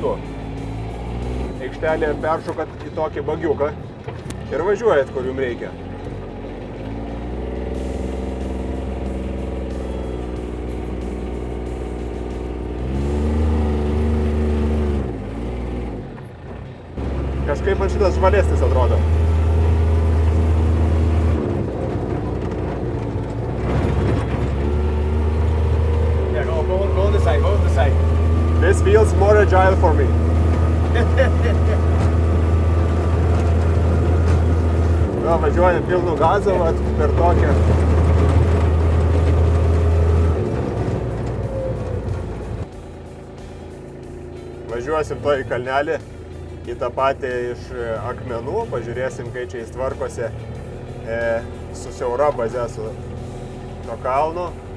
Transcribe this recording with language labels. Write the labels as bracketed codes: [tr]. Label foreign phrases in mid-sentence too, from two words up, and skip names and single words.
[lt] Aikštelėje peršokat į tokį bagiuką ir važiuojat, kur jums reikia. Kažkaip man šitas žvalesnis atrodo. [en] Go on the side. This feels more agile for me. [lt] Važiuojam pilnu gazą per tokią. Važiuosim to į kalnelį, į tą patį iš akmenų, pažiūrėsim, kai čia jis tvarkosi su siaura baze su to kalno.